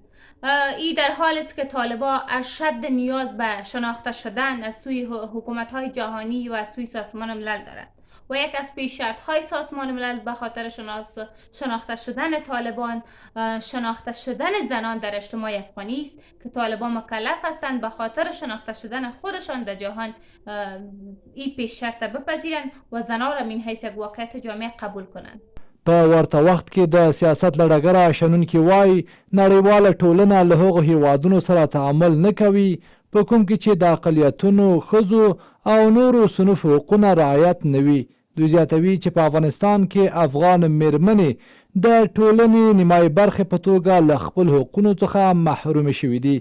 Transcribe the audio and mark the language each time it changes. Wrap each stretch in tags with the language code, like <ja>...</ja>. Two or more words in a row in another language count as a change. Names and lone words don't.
<fa>این در حالی است که طالبان اشد نیاز به شناخته شدن از سوی حکومت‌های جهانی و از سوی سازمان ملل دارد و یک از پیش شرط‌های سازمان ملل به خاطر شناخته شدن طالبان شناخته شدن زنان در اجتماع افغانی است که طالبان مکلف هستند به خاطر شناخته شدن خودشان در جهان این پیش شرط بپذیرند و زنان را من حیث یک واقعیت جامعه قبول کنند.</fa> <ps>په ورته وخت کې د سیاست له ډګره شنونکي وایي نړیواله ټولنه له هغو هیوادونو سره تعامل نه کوي په کوم کې چې د اقلیتونو، ښځو او نورو صنفو حقونه رعایت نه وي. دوی زیاتوي چې په افغانستان کې افغان میرمنې د ټولنې نیمایي برخې په توګه له خپل حقونو څخه محرومې شوي دي.</ps>